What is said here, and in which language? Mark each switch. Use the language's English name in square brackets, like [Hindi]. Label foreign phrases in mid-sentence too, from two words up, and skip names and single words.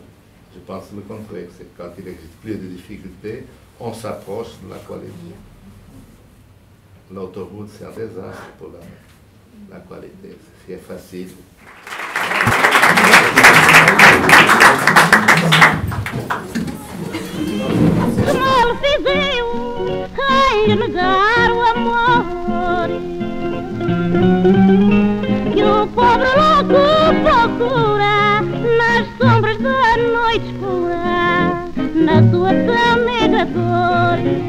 [French] Je pense le contraire, c'est quand il existe plus de difficultés, on s'approche de la qualité. L'autoroute, c'est un désastre pour la qualité, c'est facile. [Portuguese] Que mal fiz eu, quem negar o amor, que o pobre louco procura nas sombras da noite escura, na sua tão negra dor.